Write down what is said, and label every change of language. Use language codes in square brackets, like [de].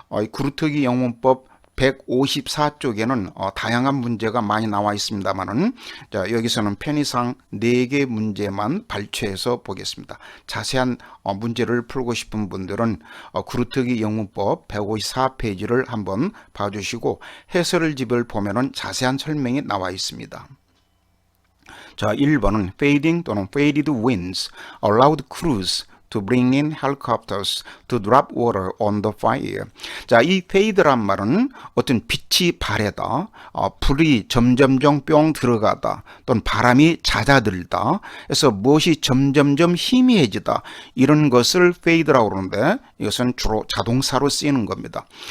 [ko] 구루터기 영문법 154쪽에는 다양한 문제가 많이 나와 있습니다만은 자, 여기서는 편의상 4개 문제만 발췌해서 보겠습니다. 자세한 문제를 풀고 싶은 분들은 구루터기 영문법 154페이지를 한번 봐주시고 해설을 집을 보면은 자세한 설명이 나와 있습니다. 자, 1번은 [en] fading 또는 faded winds allowed crews to bring in helicopters to drop water on the fire. [ko] 자, 이 fade란 말은 어떤 빛이 바래다, 불이 점점점 뿅 들어가다, 또는 바람이 잦아들다, 그래서 무엇이 점점점 희미해지다, 이런 것을 fade라고 그러는데 이것은 주로 자동사로 쓰이는 겁니다.